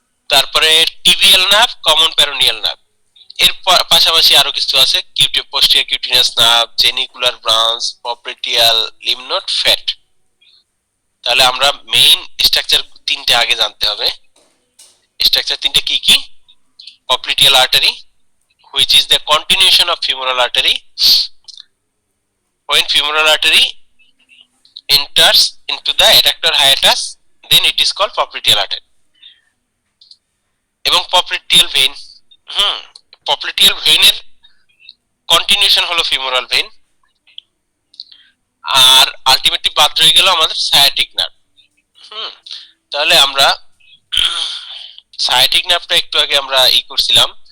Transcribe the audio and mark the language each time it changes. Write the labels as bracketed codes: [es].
[bn] তারপরে tibial nerve, common peroneal nerve. এর পাশাপাশি আরো কিছু আছে, posterior cutaneous nerve, জেনিকুলার branch, পপ্লিটিয়াল lymph node, fat. তাহলে আমরা মেইন স্ট্রাকচার তিনটে আগে জানতে হবে। স্ট্রাকচার তিনটে কি কি? [en] popliteal artery, which is the continuation of femoral artery. When femoral artery enters into the adductor hiatus, then it is called popliteal artery. [bn] এবং popliteal vein, popliteal vein এর কন্টিনিউশন হলো ফিমোরাল ভেইন, আর ultimately বাদ রয়ে গেল আমাদের sciatic nerve. তাহলে আমরা sciatic নার্ভটা একটু আগে আমরা করছিলাম।